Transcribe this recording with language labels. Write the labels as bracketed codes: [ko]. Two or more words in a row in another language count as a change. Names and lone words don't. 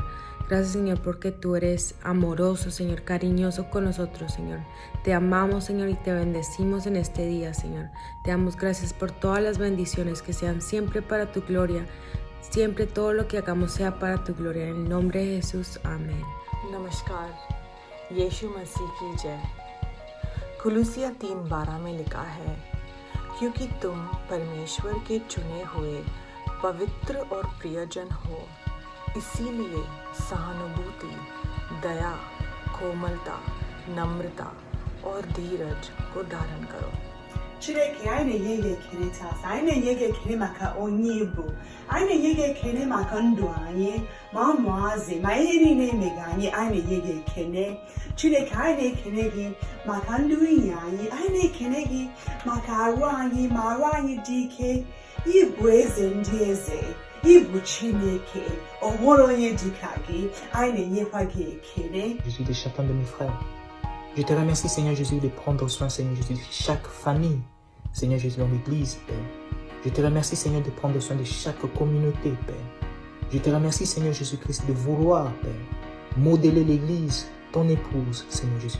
[es] Gracias, Señor, porque tú eres amoroso, Señor, cariñoso con nosotros, Señor. Te amamos, Señor, y te bendecimos en este día, Señor. Te damos gracias por todas las bendiciones que sean siempre para tu gloria. Siempre todo lo que hagamos sea para tu gloria. En el nombre de Jesús. Amén. [hi] नमस्कार, यीशु मसीह की जय। कुलुसिया 3:12 में लिखा है, क्योंकि तुम परमेश्वर के चुने हुए पवित्र और प्रियजन हो, इसीलिए सहानुभूति, दया, कोमलता, नम्रता और धीरज को धारण करो। [ig] Chineke anyị na-enye gị ekele taa. Anyị na-enye gị ekele maka onye Igbo. Anyị na-enye gị ekele maka ndụ anyị, ma ụmụazị, ma ihe niile emega anyị na-enye gị ekele. Chineke anyị na-ekele gị maka ndị nwunye anyị. Anyị na-ekele gị maka arụ anyị, ma arụ anyị dị ike. Ịbụ eze ndị eze. Ịbụ Chineke. O nwere onye dịka gị. Anyị na-enyekwa gị ekele. [fr] Jésus, de chacun de mes frères. Je te remercie, Seigneur Jésus, de prendre soin, Seigneur Jésus, de chaque famille, Seigneur Jésus, dans l'Église, Père. Je te remercie, Seigneur, de prendre soin de chaque communauté, Père. Je te remercie, Seigneur Jésus-Christ, de vouloir, Père, modeler l'Église, ton épouse, Seigneur Jésus.